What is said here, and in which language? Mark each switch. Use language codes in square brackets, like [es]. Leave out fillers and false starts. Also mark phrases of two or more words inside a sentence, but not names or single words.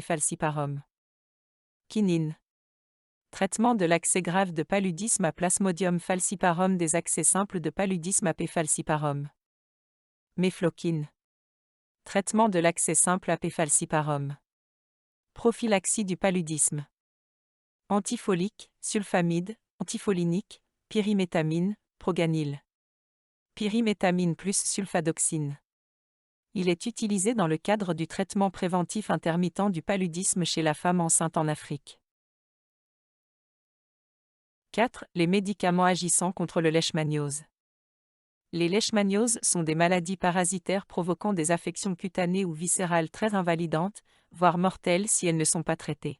[fr] falciparum. Quinine. Traitement de l'accès grave de paludisme à Plasmodium falciparum des accès simples de paludisme à P. falciparum. Mefloquine. Traitement de l'accès simple à P. falciparum. Prophylaxie du paludisme. Antifolique, sulfamide, antifolinique, pyrimétamine, proganil. Pyrimétamine plus sulfadoxine. Il est utilisé dans le cadre du traitement préventif intermittent du paludisme chez la femme enceinte en Afrique. 4. Les médicaments agissant contre le leishmaniose. Les leishmanioses sont des maladies parasitaires provoquant des affections cutanées ou viscérales très invalidantes, voire mortelles si elles ne sont pas traitées.